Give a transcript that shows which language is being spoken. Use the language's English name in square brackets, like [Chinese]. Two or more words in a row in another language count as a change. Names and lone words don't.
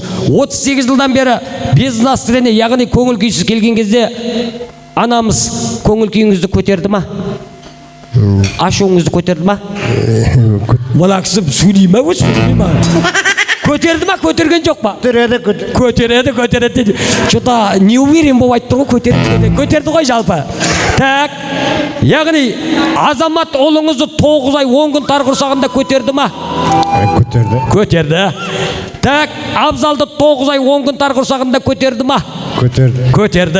[Kazakh] 38 жылдан бері безнастроение, яғни көңіл күйсіз келген кезде анамыз көңіл күйіңізді көтерді ма? Ашуыңызды көтерді ма? Мына кісі сөйлей ма, сөйлей ма? Көтерді ма, көтерген жоқ па? Көтереді. [Russian] Что-то не уверен [Kazakh] болып айтты ғой, көтерді ғой жалпы. Так, яғни Азамат ұлыңызды 9 ай 10 күн тар құрсағында көтерді ма? Көтерді. Так, Абзалды 9 ай 10 күн тар құрсағында көтерді ма? Көтерді.